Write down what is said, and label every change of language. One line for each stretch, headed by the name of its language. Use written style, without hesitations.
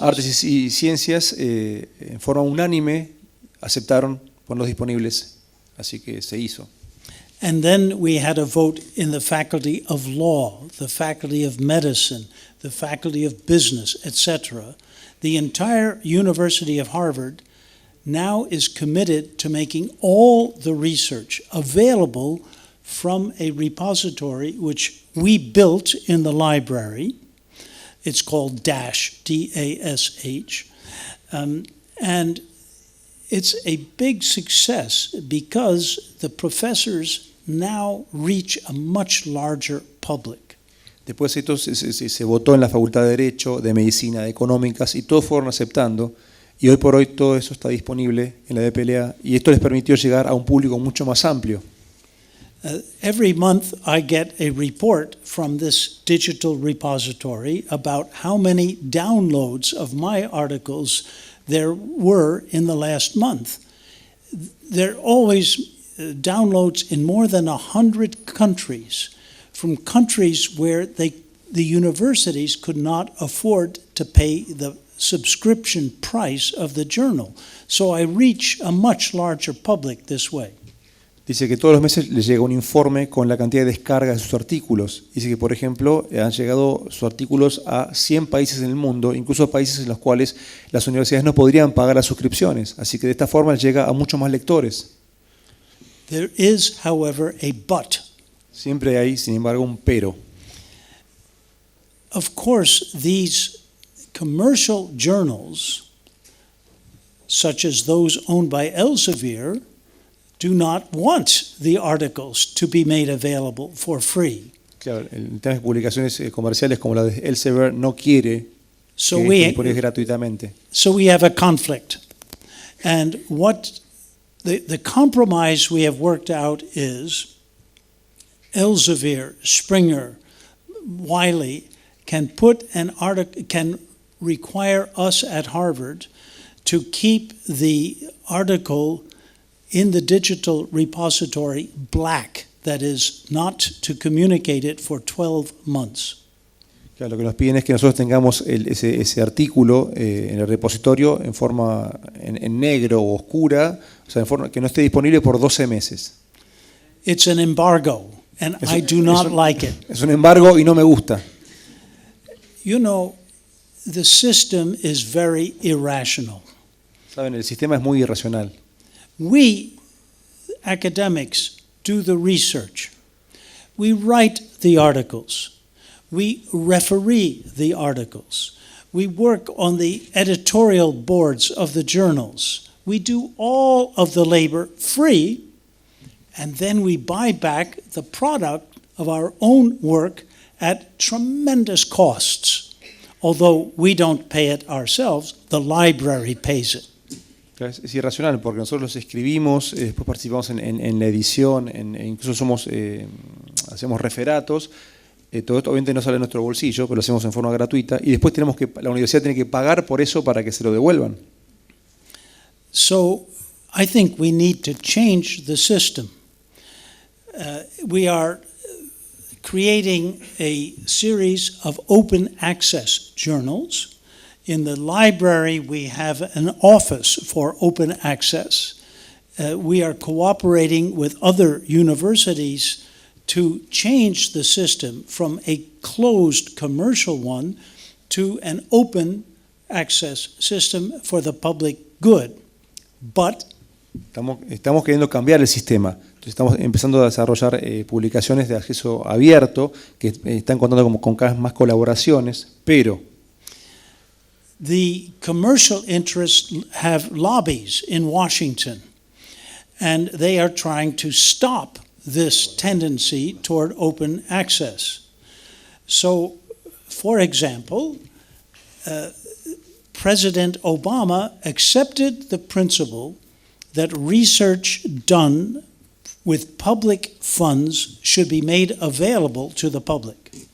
Spanish: Artes y Ciencias, en forma unánime, aceptaron ponerlos disponibles, así que se hizo.
English: And then we had a vote in the Faculty of Law, the Faculty of Medicine, the Faculty of Business, etc. The entire University of Harvard now is committed to making all the research available from a repository which we built in the library. It's called DASH, D-A-S-H. And it's a big success because the professors now reach a much larger public.
Spanish: Después esto se votó en la Facultad de Derecho, de Medicina, de Económicas, y todos fueron aceptando. Y hoy por hoy todo eso está disponible en la DPLA, y esto les permitió llegar a un público mucho más amplio.
English: Every month I get a report from this digital repository about how many downloads of my articles there were in the last month. There are always downloads in more than 100 countries, from countries where the universities could not afford to pay the subscription price of the journal. So I reach a much larger public this way.
Spanish: Dice que todos los meses les llega un informe con la cantidad de descargas de sus artículos. Dice que, por ejemplo, han llegado sus artículos a 100 países en el mundo, incluso países en los cuales las universidades no podrían pagar las suscripciones. Así que de esta forma llega a muchos más lectores.
English: There is, however, a but.
Spanish: Siempre hay, sin embargo, un pero.
English: Of course, these commercial journals, such as those owned by Elsevier, do not want the articles to be made available for free.
Spanish: Claro, en temas de publicaciones comerciales como la de Elsevier no quiere que estén disponibles gratuitamente.
English: So we have a conflict. And what the compromise we have worked out is Elsevier, Springer, Wiley can put an article, can require us at Harvard to keep the article in the digital repository black, that is, not to communicate it for 12 months.
Spanish: Claro, lo que nos piden es que nosotros tengamos ese artículo en el repositorio en forma en negro o oscura, o sea, en forma que no esté disponible por 12 meses.
English: It's an embargo, and I do not like it.
Spanish: Es un embargo y no me gusta.
English: You know, the system is very irrational.
Spanish: Saben, el sistema es muy irracional.
English: We, academics, do the research. We write the articles. We referee the articles. We work on the editorial boards of the journals. We do all of the labor free, and then we buy back the product of our own work at tremendous costs. Although we don't pay it ourselves, the library pays it.
Spanish: Es irracional porque nosotros los escribimos, después participamos en la edición, incluso hacemos referatos. Todo esto obviamente no sale de nuestro bolsillo, pero lo hacemos en forma gratuita. Y después la universidad tiene que pagar por eso para que se lo devuelvan.
English: So I think we need to change the system. We are creating a series of open access journals. In the library, we have an office for open access. We are cooperating with other universities to change the system from a closed commercial one to an open access system for the public good. But
Spanish: Estamos queriendo cambiar el sistema. Entonces estamos empezando a desarrollar publicaciones de acceso abierto que están contando con cada vez más colaboraciones, pero
English: the commercial interests have lobbies in Washington, and they are trying to stop this tendency toward open access. So, for example, President Obama accepted the principle that research done with public funds should be made available to the public.